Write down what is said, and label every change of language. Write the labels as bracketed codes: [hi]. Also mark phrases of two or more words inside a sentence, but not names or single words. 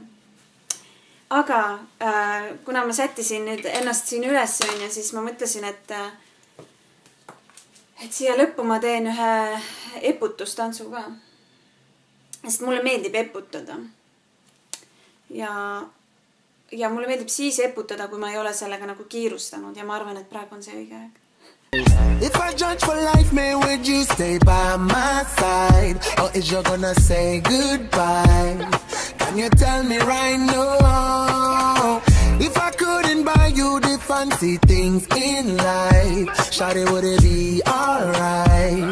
[et] Aga kuna ma sättisin nüüd ennast siin üles, siis ma mõtlesin, et siia lõppu ma teen ühe eputustantsu ka. Sest mulle meeldib eputada. Ja mulle meeldib siis eputada, kui ma ei ole sellega nagu kiirustanud ja ma arvan, et praegu on see õige aeg. [en] If I judge for life, man, would you stay by my side? Or is you gonna say goodbye? Can you tell me right now? If I couldn't buy you the fancy things in life, shawty, would it be alright?